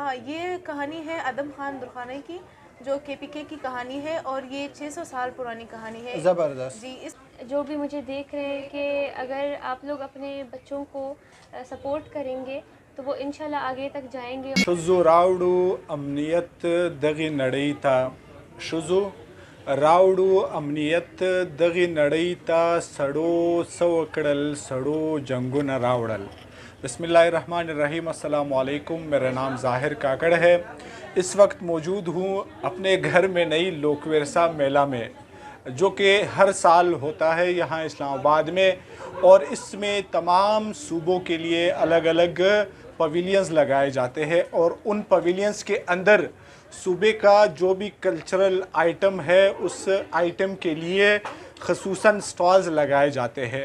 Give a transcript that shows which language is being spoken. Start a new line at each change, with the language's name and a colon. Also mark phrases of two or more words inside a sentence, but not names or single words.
Urdu: یہ کہانی ہے ادم خان درخانی کی، جو KPK کی کہانی ہے، اور یہ 600 سال پرانی کہانی ہے۔ زبردست جی، جو بھی مجھے دیکھ رہے ہیں کہ اگر آپ لوگ اپنے بچوں کو سپورٹ کریں گے تو وہ انشاءاللہ آگے تک جائیں گے۔
Pashto: شزو راوڑو امنیت دغی نڑی تا شزو راوڑو امنیت دغی نڑی تا سڑو سوکڑل سڑو جنگو نہ راوڑل۔
Arabic: بسم اللہ الرحمن الرحیم۔ السلام علیکم،
Urdu: میرا نام ظاہر کاکڑ ہے۔ اس وقت موجود ہوں اپنے گھر میں نئی لوک ورثہ میلہ میں، جو کہ ہر سال ہوتا ہے یہاں اسلام آباد میں، اور اس میں تمام صوبوں کے لیے الگ الگ پویلینز لگائے جاتے ہیں، اور ان پویلینز کے اندر صوبے کا جو بھی کلچرل آئٹم ہے اس آئٹم کے لیے خصوصاً سٹالز لگائے جاتے ہیں۔